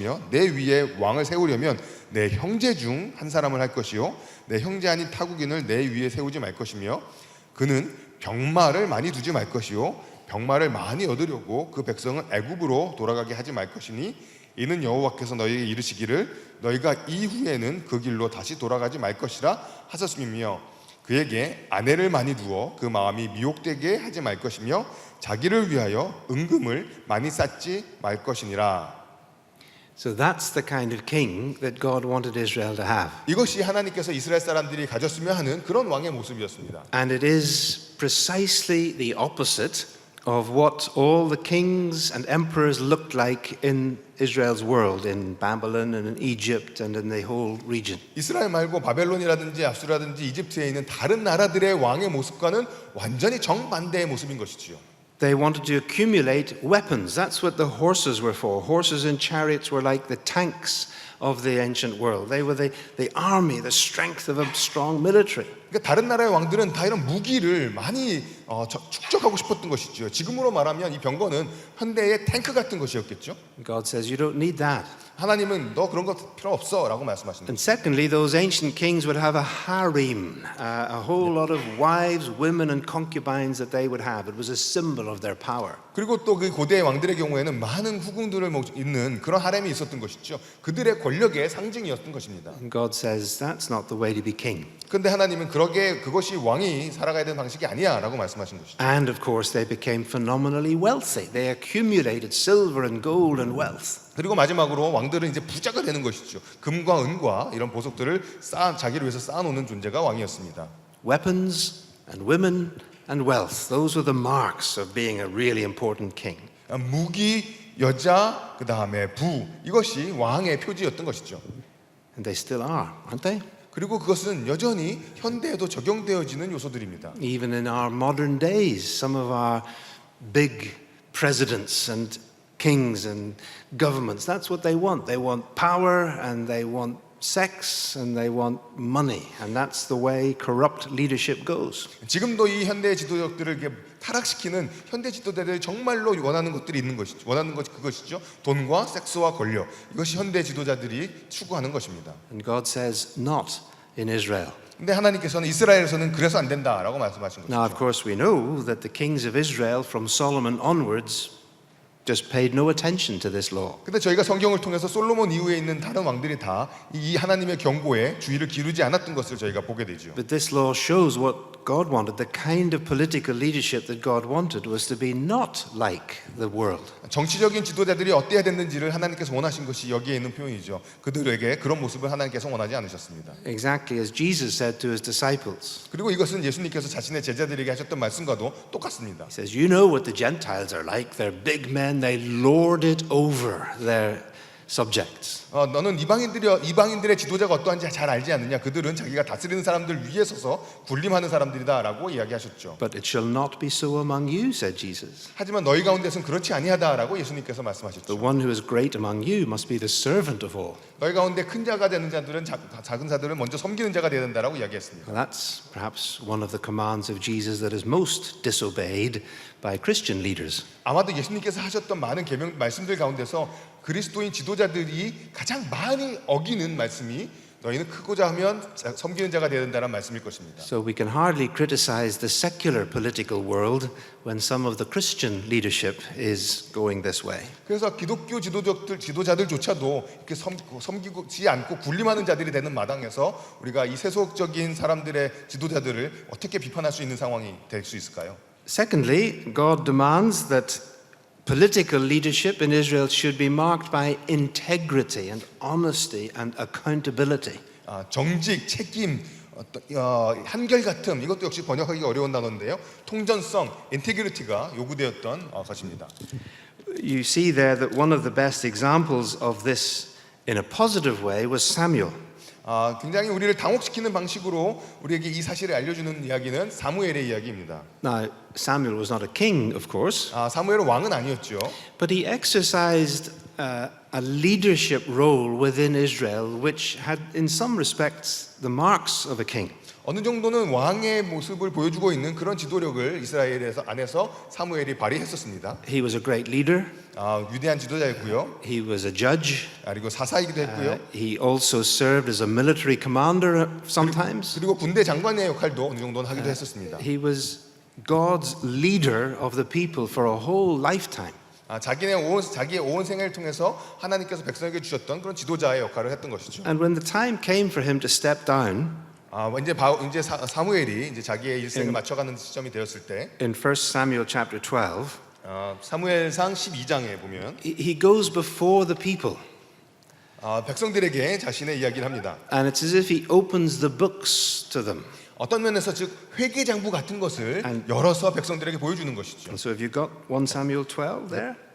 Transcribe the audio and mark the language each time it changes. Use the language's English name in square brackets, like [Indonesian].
[Korean] 내 위에 왕을 세우려면 내 형제 중 한 사람을 할 것이요 내 형제 아닌 타국인을 내 위에 세우지 말 것이며 그는 병마를 많이 두지 말 것이요 병마를 많이 얻으려고 그 백성을 애굽으로 돌아가게 하지 말 것이니 이는 여호와께서 너희에게 이르시기를 너희가 이후에는 그 길로 다시 돌아가지 말 것이라 하셨으며 그에게 아내를 많이 두어 그 마음이 미혹되게 하지 말 것이며 자기를 위하여 은금을 많이 쌓지 말 것이니라. [English] So that's the kind of king that God wanted Israel to have. [Korean] 이것이 하나님께서 이스라엘 사람들이 가졌으면 하는 그런 왕의 모습이었습니다. [English] And it is precisely the opposite of what all the kings and emperors looked like in Israel's world, in Babylon and in Egypt and in the whole region. [Korean] 이스라엘 말고 바벨론이라든지 압수라든지 이집트에 있는 다른 나라들의 왕의 모습과는 완전히 정반대의 모습인 것이지요. [English] They wanted to accumulate weapons. That's what the horses were for. Horses and chariots were like the tanks of the ancient world. They were the army, the strength of a strong military. [Korean] 그러니까 다른 나라의 왕들은 다 이런 무기를 많이 축적하고 싶었던 것이죠. 지금으로 말하면 이 병거는 현대의 탱크 같은 것이었겠죠. [English] God says, you don't need that. [Korean] 하나님은 너 그런 거 필요 없어라고 말씀하시는 [English] And [Korean] 거죠. [English] secondly, those ancient kings would have a harem, a whole lot of wives, women, and concubines that they would have. It was a symbol of their power. [Korean] 그리고 또 그 고대 왕들의 경우에는 많은 후궁들을 잇는 그런 하렘이 있었던 것이죠. 그들의 권력의 상징이었던 것입니다. [English] And God says, that's not the way to be king. [Korean] 그런데 하나님은 그것이 왕이 살아가야 되는 방식이 아니야라고 말씀하신 것이죠. [English] And of course, they became phenomenally wealthy. They accumulated silver and gold and wealth. [Korean] 그리고 마지막으로 왕들은 이제 부자가 되는 것이죠. 금과 은과 이런 보석들을 자기를 위해서 쌓아놓는 존재가 왕이었습니다. [English] Weapons and women and wealth. Those were the marks of being a really important king. [Korean] 무기, 여자, 그 다음에 부 이것이 왕의 표지였던 것이죠. [English] And they still are, aren't they? [Korean] 그리고 그것은 여전히 현대에도 적용되어지는 요소들입니다. [English] Even in our modern days, some of our big presidents and kings and governments, that's what they want. They want power and they want sex and they want money. And that's the way corrupt leadership goes. [Korean] 지금도 이 현대 지도력들을 이렇게 타락시키는 현대 지도자들이 정말로 원하는 것들이 있는 것이죠. 원하는 것 그것이죠. 돈과 섹스와 권력. 이것이 현대 지도자들이 추구하는 것입니다. [English] And God says, not in Israel. [Korean] 근데 하나님께서는 이스라엘에서는 그래서 안 된다라고 말씀하신 [English] Now, [Korean] 것이죠. [English] of course, we know that the kings of Israel from Solomon onwards just paid no attention to this law. [Korean] 근데 저희가 성경을 통해서 솔로몬 이후에 있는 다른 왕들이 다 이 하나님의 경고에 주의를 기울이지 않았던 것을 저희가 보게 되죠. [English] But this law shows what God wanted. The kind of political leadership that God wanted was to be not like the world. [Korean] 정치적인 지도자들이 어때야 됐는지를 하나님께서 원하신 것이 여기에 있는 표현이죠. 그들에게 그런 모습을 하나님께서 원하지 않으셨습니다. [English] Exactly as Jesus said to his disciples. [Korean] 그리고 이것은 예수님께서 자신의 제자들에게 하셨던 말씀과도 똑같습니다. [English] He says, you know what the Gentiles are like. They're big men. They lord it over their subjects. [Korean] 너는 이방인들의 지도자가 어떠한지 잘 알지 않느냐? 그들은 자기가 다스리는 사람들 위에 서서 군림하는 사람들이다라고 이야기하셨죠. [English] But it shall not be so among you, said Jesus. [Korean] 하지만 너희 가운데서는 그렇지 아니하다라고 예수님께서 말씀하셨죠. [English] The one who is great among you must be the servant of all. [Korean] 너희 가운데 큰 자가 되는 자들은 작은 자들은 먼저 섬기는 자가 되어야 된다라고 이야기했습니다. [English] Well, that's perhaps one of the commands of Jesus that is most disobeyed by Christian leaders. [Korean] 아마도 예수님께서 하셨던 많은 계명 말씀들 가운데서 그리스도인 지도자들이 가장 많이 어기는 말씀이 너희는 크고자 하면 섬기는 자가 되어야 된다는 말씀일 것입니다. [English] So we can hardly criticize the secular political world when some of the Christian leadership is going this way. [Korean] 그래서 기독교 지도자들조차도 이렇게 섬기지 않고 군림하는 자들이 되는 마당에서 우리가 이 세속적인 사람들의 지도자들을 어떻게 비판할 수 있는 상황이 될 수 있을까요? [English] Secondly, God demands that political leadership in Israel should be marked by integrity and honesty and accountability. [Korean] 정직, 책임, 한결같음 이것도 역시 번역하기가 어려운 단어인데요. 통전성, 인테그리티가 요구되었던 것입니다. [English] You see there that one of the best examples of this in a positive way was Samuel. [Korean] 굉장히 우리를 당혹시키는 방식으로 우리에게 이 사실을 알려주는 이야기는 사무엘의 이야기입니다. [English] Now, Samuel was not a king, of course, [Korean] 사무엘은 왕은 아니었죠. [English] but he exercised a leadership role within Israel which had, in some respects, the marks of a king. [Korean] 어느 정도는 왕의 모습을 보여주고 있는 그런 지도력을 이스라엘에서 안에서 사무엘이 발휘했었습니다. [English] He was a great leader. [Korean] 위대한 지도자였고요. [English] He was a judge. [Korean] 그리고 사사이기도 했고요. [English] He also served as a military commander sometimes. [Korean] 그리고 군대 장관의 역할도 어느 정도는 하기도 했었습니다. [English] He was God's leader of the people for a whole lifetime. [Korean] 자기의 온 생애를 통해서 하나님께서 백성에게 주셨던 그런 지도자의 역할을 했던 것이죠. [English] And when the time came for him to step down, [Korean] 이제 사무엘이 이제 자기의 일생을 맞춰가는 시점이 되었을 때, [English] in 1 Samuel chapter 12, [Korean] 사무엘상 12장에 보면 [English] he goes before the people. [Korean] 백성들에게 자신의 이야기를 합니다. [English] And it's as if he opens the books to them. [Korean] 어떤 면에서 즉 회계장부 같은 것을 열어서 백성들에게 보여주는 것이죠. [English] And so have you got 1 Samuel 12 there?